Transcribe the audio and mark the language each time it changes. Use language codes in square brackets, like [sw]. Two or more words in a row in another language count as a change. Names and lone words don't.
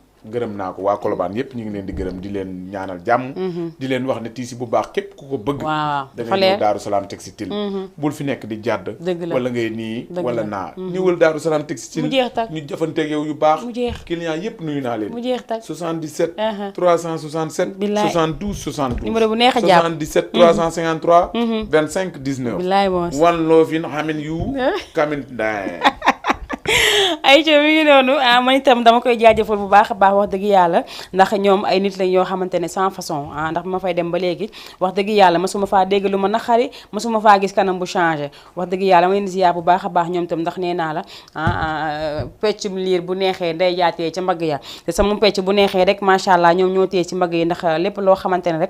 [wo] gërëm naa ko waa Colobane yépp ñu ngi leen di gërëm di leen ñaanal jàmm di leen wax ne tiisi bu baax képp ku ko bëgg da ngay ñëw Daaru Salaam Textile bul fi nekk di jàdd wala ngay nii wala naa ñëwal Daaru Salaam Textile ñu jëfanteeg yow yu baax client yépp nuyu naa leen 77 367 72 72 numéro bu neex a jàpp 77 353 25 19 bilaay boos one love in xamin yu kamin daay ayca mi ngi noonu man itam dama koy jaajëfal bu baax a baax wax dëgg yàlla ndax ñoom ay nit lañ yoo xamante ne [fr] sans façon [wo] ndax ma fay dem ba léegi wax dëgg yàlla masuma faa dégg lu ma naqari masuma faa gis kanam bu changé wax dëgg yàlla ma leen di ziar bu baax a baax ñoom itam ndax nee naa la peccum liir bu neexee nday jaatee ca mbagg ya te sama pecc bu neexee rek [ar] macha allah [wo] ñoom ñoo téye ci mbagg yi ndax lépp loo xamante ne rek